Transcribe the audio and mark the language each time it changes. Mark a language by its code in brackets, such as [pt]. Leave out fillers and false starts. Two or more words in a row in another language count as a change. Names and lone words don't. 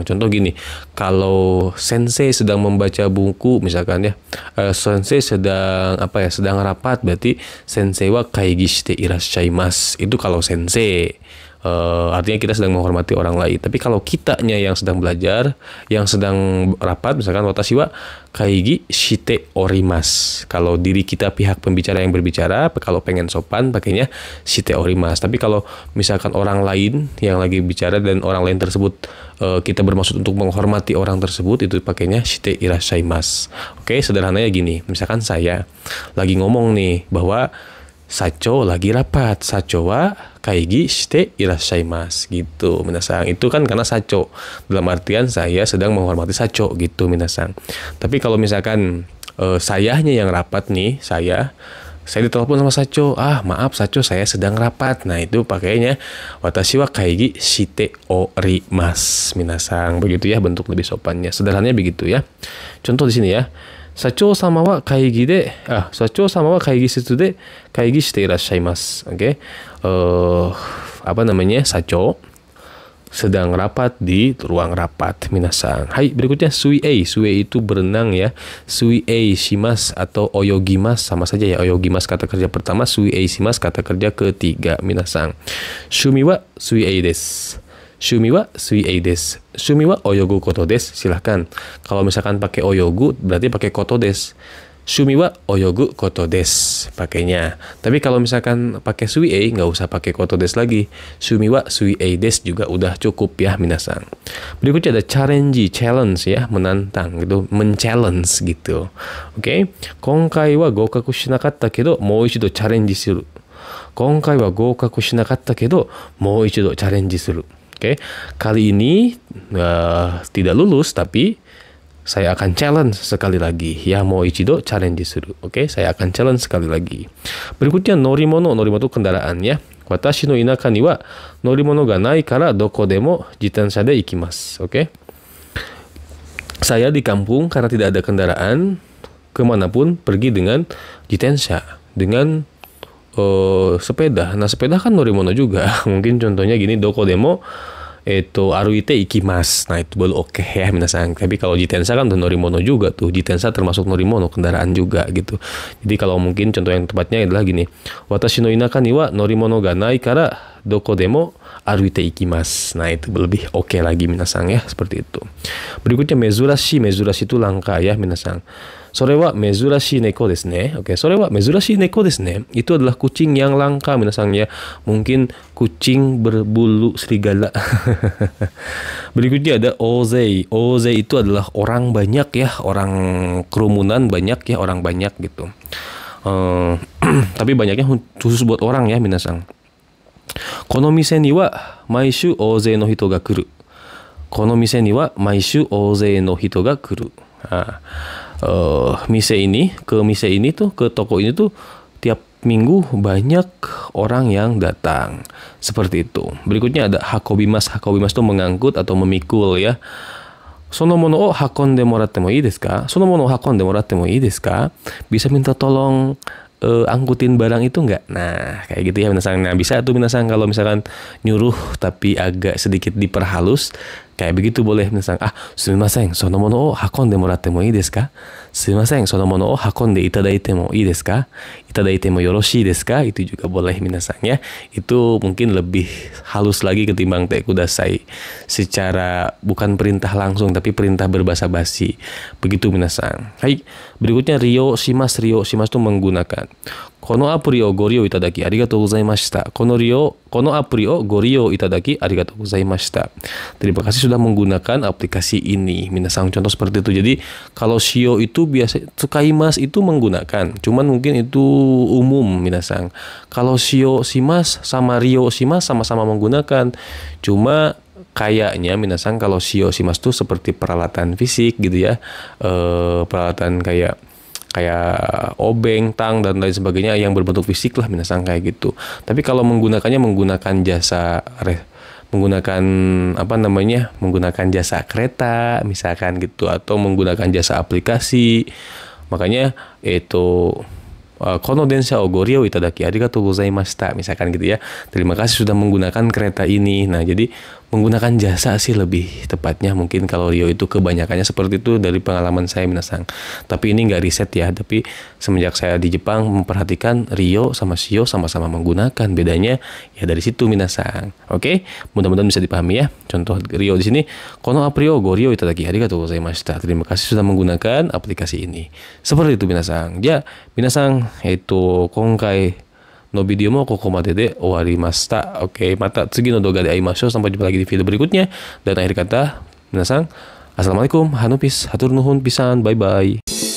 [id] Contoh gini, kalau sensei sedang membaca buku misalkan ya, sensei sedang sedang rapat, berarti [ja] 先生は会議していらっしゃいます. [id] Itu kalau sensei. Artinya kita sedang menghormati orang lain. Tapi kalau kitanya yang sedang belajar, yang sedang rapat, misalkan [ja] 私は会議しております. [id] Kalau diri kita pihak pembicara yang berbicara, kalau pengen sopan pakainya [ja] しております. [id] Tapi kalau misalkan orang lain yang lagi bicara dan orang lain tersebut kita bermaksud untuk menghormati orang tersebut, itu pakainya [ja] していらっしゃいます. [id] Oke, sederhananya gini. Misalkan saya lagi ngomong nih bahwa Sacho lagi rapat, [ja] 社長は会議していらっしゃいます gitu 皆さん. [id] Itu kan karena Sacho, dalam artian saya sedang menghormati Sacho gitu minasang. Tapi kalau misalkan sayanya yang rapat nih, saya ditelepon sama Sacho, maaf Sacho saya sedang rapat. Nah itu pakainya [ja] 私は会議しております皆さん. [id] Begitu ya bentuk lebih sopannya. Sederhananya begitu ya. Contoh di sini ya. [ja] 社長様は会議室で会議していらっしゃいます. [id] Oke. Sacho sedang rapat di ruang rapat minasang. Hai, berikutnya suiei. Suiei itu berenang ya. [ja] 水泳します [id] atau oyogimasu sama saja ya. Oyogimasu kata kerja pertama, [ja] 水泳します [id] kata kerja ketiga minasang. [ja] 趣味は水泳です。趣味は水泳です. 趣味は泳ぐことです. [id] Silahkan. Kalau misalkan pakai oyogu berarti pakai [ja] ことです. 趣味は泳ぐことです pakainya. [id] Tapi kalau misalkan pakai suiei nggak usah pakai [ja] ことです [id] lagi. [ja] 趣味は水泳です [id] juga udah cukup ya [ja] 皆さん. [id] Berikutnya ada challenge ya, menantang gitu, men-challenge gitu. Oke. [ja] 今回は合格しなかったけどもう一度チャレンジする. 今回は合格しなかったけどもう一度チャレンジする. [id] Oke, kali ini tidak lulus, tapi saya akan challenge sekali lagi. Ya, [ja] もう一度チャレンジする. [id] Oke, saya akan challenge sekali lagi. Berikutnya norimono. Norimono itu kendaraan ya. [ja] 私の田舎には乗り物がないからどこでも自転車で行きます. [id] Oke. Saya di kampung karena tidak ada kendaraan, kemanapun pergi dengan jitensha, dengan sepeda. Nah, sepeda kan norimono juga. Mungkin contohnya gini, [ja] どこでも歩いて行きます. [id] Nah, itu baru oke ya minasang. Tapi kalau jitensha kan udah norimono juga tuh. Jitensha termasuk norimono, kendaraan juga gitu. Jadi kalau mungkin contoh yang tepatnya adalah gini. [ja] 私の田舎には乗り物がないからどこでも歩いて行きます. [id] Nah, itu lebih oke lagi minasang ya, seperti itu. Berikutnya mezurashi. Mezurashi itu langka ya minasang. [ja] それは珍しい猫ですね. [id] Oke, [ja] それは珍しい猫ですね. [id] Itu adalah kucing yang langka minasang ya. Mungkin kucing berbulu serigala. Berikutnya ada ozei. Ozei itu adalah orang banyak ya, orang kerumunan banyak ya, orang banyak gitu. Tapi banyaknya khusus buat orang ya minasang. [ja] この店には毎週大勢の人が来る. この店には毎週大勢の人が来る. [id] Mise ini tuh, ke toko ini tuh tiap minggu banyak orang yang datang. Seperti itu. Berikutnya ada hakobimasu. Hakobimasu itu mengangkut atau memikul ya. [ja] その物を運んでもらってもいいですか? その物を運んでもらってもいいですか? [id] Bisa minta tolong angkutin barang itu enggak? Nah, kayak gitu ya minasang. Nah, bisa tuh minasang kalau misalkan nyuruh tapi agak sedikit diperhalus, kayak begitu boleh minasang. [ja] すみません、その物を運んでもらってもいいですか? すみません, その物を運んでいただいてもいいですか? いただいてもよろしいですか? [id] Itu juga boleh minasang ya. Itu mungkin lebih halus lagi ketimbang [ja] てください. [id] Secara bukan perintah langsung tapi perintah berbahasa basi. Begitu minasang. Hai, berikutnya [ja] 利用します. 利用します [id] itu menggunakan. [ja] このアプリをご利用いただきありがとうございました. このアプリをご利用いただきありがとうございました. [id] Terima kasih sudah menggunakan aplikasi ini. Minasang, contoh seperti itu. Jadi kalau shio itu biasa, tsukaimasu itu menggunakan. Cuman mungkin itu umum minasang. Kalau [ja] 使用します [id] sama [ja] 利用します [id] sama-sama menggunakan. Cuma kayaknya minasang kalau [ja] 使用します [id] itu seperti peralatan fisik gitu ya. Peralatan kayak obeng, tang dan lain sebagainya yang berbentuk fisik lah minasang kayak gitu. Tapi kalau menggunakannya menggunakan jasa menggunakan jasa kereta misalkan gitu, atau menggunakan jasa aplikasi, Makanya itu [ja] この電車をご利用いただきありがとうございました, [id] misalkan gitu ya. Terima kasih sudah menggunakan kereta ini. Nah, jadi menggunakan jasa sih lebih tepatnya, mungkin kalau Rio itu kebanyakannya seperti itu dari pengalaman saya minasang. Tapi ini nggak riset ya, tapi semenjak saya di Jepang memperhatikan Rio sama Shio sama-sama menggunakan, bedanya ya dari situ minasang. Oke, mudah-mudahan bisa dipahami ya. Contoh Rio di sini, [ja] この app 利用ご利用いただきありがとうございました. [id] Terima kasih sudah menggunakan aplikasi ini. Seperti itu minasang. Ya, minasang, [ja] 今回のビデオもここまでで終わりました. オーケー、また次の動画で会いましょう. [id] Sampai jumpa lagi di video berikutnya. Dan akhir kata, minasang, assalamualaikum, hanupis, [su] hatur nuhun, pisan, [id] bye-bye.